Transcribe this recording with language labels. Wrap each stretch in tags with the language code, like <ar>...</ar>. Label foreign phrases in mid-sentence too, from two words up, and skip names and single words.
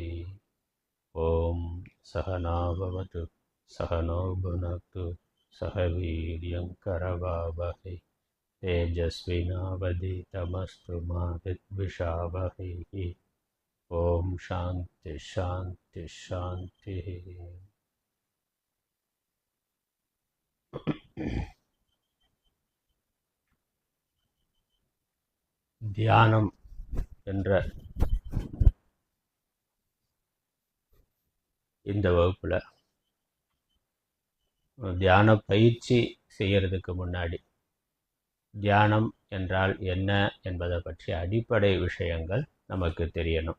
<sa>ॐ सहना भवतु सहनौ भुनक्तु सह वीर्यं करवावहै तेजस्विनावधीतमस्तु मा विद्विषावहैः। ओम शांति शांति शांति।</sa> <ta>தியானம் என்ற இந்த வகுப்புல தியான பயிற்சி செய்யறதுக்கு முன்னாடி தியானம் என்றால் என்ன என்பதை பற்றிய அடிப்படை விஷயங்கள் நமக்கு தெரியணும்.</ta>